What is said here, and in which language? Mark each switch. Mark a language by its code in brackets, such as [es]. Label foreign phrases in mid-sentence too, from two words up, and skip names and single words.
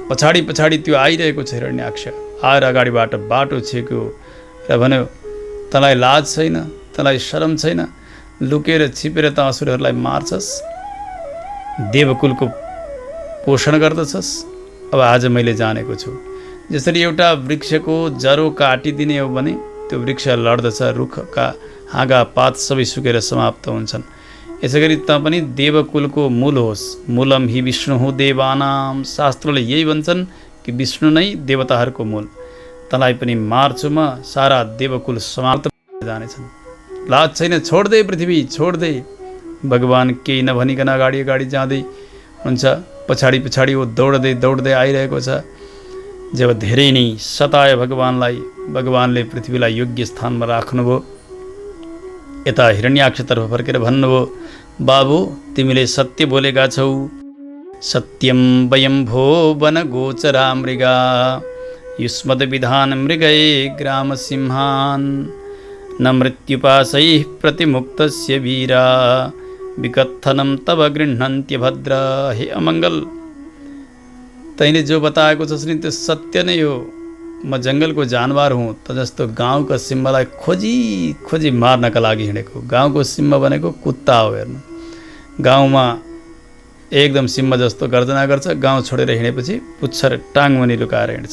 [ne] पछाडि त्यो आइरहेको छ हिरण्याक्ष। आएर अगाडिबाट बाटो छेक्यो र भन्यो, तँलाई लाज छैन, तँलाई शरम छैन, लुकेर छिपेर त असुरहरूलाई मार्छस्, देवकुलको पोषण गर्दछस्। अब आज मैले जानेको छु, जसरी एउटा वृक्षको जरो काटिदिने हो भने त्यो वृक्ष लड्दछ, रुखका हाँगा पात सबै सुकेर समाप्त हुन्छन्। यसै गरी त पनि देवकुलको मूल होस्। [sa] मूलम हि विष्णु [ne] हो देवानाम, शास्त्रले यही भन्छन् कि विष्णु नै देवताहरूको मूल। तँलाई पनि मार्छु म, सारा देवकुल समाप्त जानेछन्। लाज छैन, छोड्दे पृथ्वी छोड्दे। भगवान् केही नभनिकन अगाडि अगाडि जाँदै हुन्छ, पछाडि पछाडि वो दौड्दै दौड्दै आइरहेको छ। जब धेरै नै सतायो भगवान्लाई, भगवान्ले पृथ्वीलाई योग्य स्थानमा राख्नुभयो। यता हिरण्याक्षतर्फ फर्केर भन्नुभयो, बाबु तिमीले सत्य बोलेका छौ। [sa] सत्यम वयं भो वन गोचरा मृगा, युष्मद विधान मृगये ग्राम सिंहान, न मृत्युपाशैः प्रतिमुक्तस्य वीरा, विकथनम तब गृह्णन्त्य भद्र। [ne] हे अमङ्गल, तैँले जो बताएको छस् नि त्यो सत्य नै हो। म जङ्गलको जानवर हुँ, त जस्तो गाउँका सिंहलाई खोजी खोजी मार्नका लागि हिँडेको। गाउँको सिंह भनेको कुत्ता हो। हेर्नु, गाउँमा एकदम सिंह जस्तो गर्जना गर्छ, गाउँ छोडेर हिँडेपछि पुच्छर टाङमुनि लुकाएर हिँड्छ।